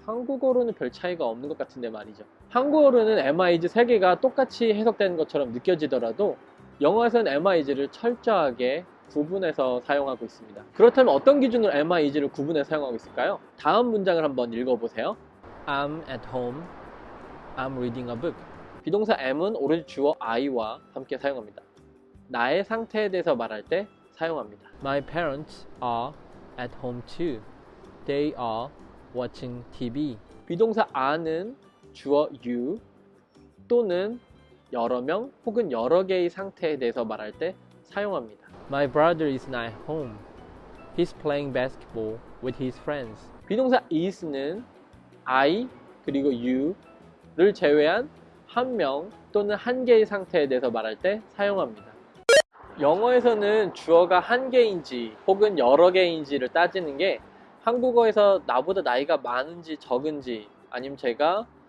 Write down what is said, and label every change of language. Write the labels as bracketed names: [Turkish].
[Korean] 한국어로는 별 차이가 없는 것 같은데 말이죠. 한국어로는 am, are, is 3개가 똑같이 해석되는 것처럼 느껴지더라도 영어에서는 am, are, is를 철저하게 구분해서 사용하고 있습니다. 그렇다면 어떤 기준으로 am, are, is를 구분해서 사용하고 있을까요? 다음 문장을 한번 읽어보세요. [English] I'm at home. I'm reading a book. [Korean] 비동사 am은 오로지 주어 I와 함께 사용합니다. 나의 상태에 대해서 말할 때 사용합니다. [English] My parents are at home too. They are watching TV. [Korean] 비동사 are는 주어 you 또는 여러 명 혹은 여러 개의 상태에 대해서 말할 때 사용합니다. [English] My brother is not at home. He's playing basketball with his friends. [Korean] 비동사 is는 I 그리고 you를 제외한 한 명 또는 한 개의 상태에 대해서 말할 때 사용합니다. 영어에서는 주어가 한 개인지 혹은 여러 개인지를 따지는 게 한국어에서 나보다 나이가 많은지 적은지 아니면 제가